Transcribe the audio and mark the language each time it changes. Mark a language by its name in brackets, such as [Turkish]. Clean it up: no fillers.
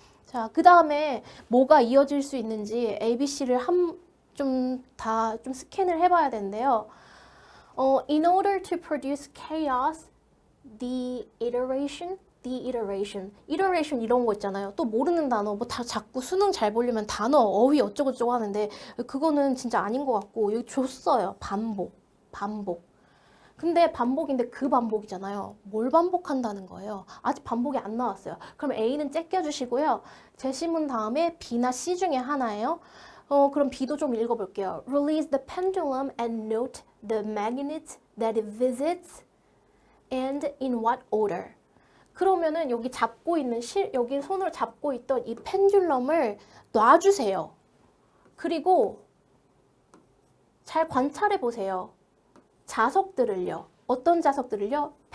[Korean] 자, 그 다음에 뭐가 이어질 수 있는지 ABC를 좀 스캔을 해봐야 되는데요. [English] In order to produce chaos, the iteration [Korean] 이런 거 있잖아요. 또 모르는 단어 뭐 다 자꾸 수능 잘 보려면 단어 어휘 어쩌고저쩌고 하는데 그거는 진짜 아닌 것 같고 여기 줬어요. 반복. 근데 반복인데 그 반복이잖아요. 뭘 반복한다는 거예요? 아직 반복이 안 나왔어요. 그럼 A는 째껴주시고요. 제시문 다음에 B나 C 중에 하나예요. 그럼 B도 좀 읽어볼게요. [English] Release the pendulum and note the magnets that it visits and in what order. [Korean] 그러면은 여기 잡고 있는 여기 손으로 잡고 있던 이 펜듈럼을 놔주세요. 그리고 잘 관찰해 보세요. 자석들을요. 어떤 자석들을요?